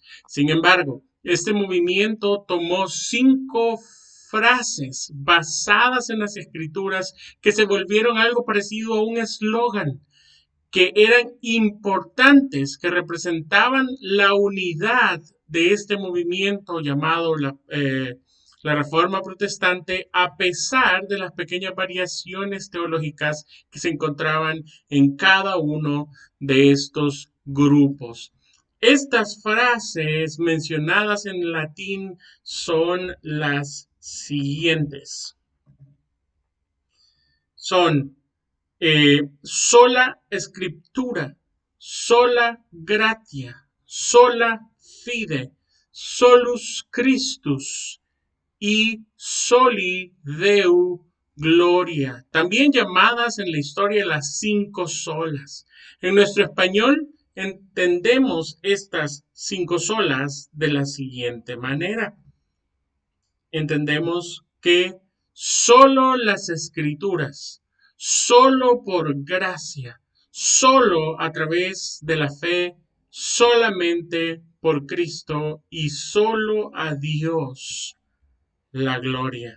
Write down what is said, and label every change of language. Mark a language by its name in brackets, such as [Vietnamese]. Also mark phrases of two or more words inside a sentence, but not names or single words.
[Spanish] Sin embargo, este movimiento tomó 5 frases basadas en las escrituras que se volvieron algo parecido a un eslogan, que eran importantes, que representaban la unidad de este movimiento llamado la Reforma Protestante, a pesar de las pequeñas variaciones teológicas que se encontraban en cada uno de estos grupos. Estas frases mencionadas en latín son las siguientes. Son sola escritura, [Latin] sola gratia, sola fide, solus Christus y soli Deo gloria, [Spanish] también llamadas en la historia las 5 solas. En nuestro español entendemos estas 5 solas de la siguiente manera. Entendemos que solo las escrituras, solo por gracia, solo a través de la fe, solamente por Cristo y solo a Dios la gloria.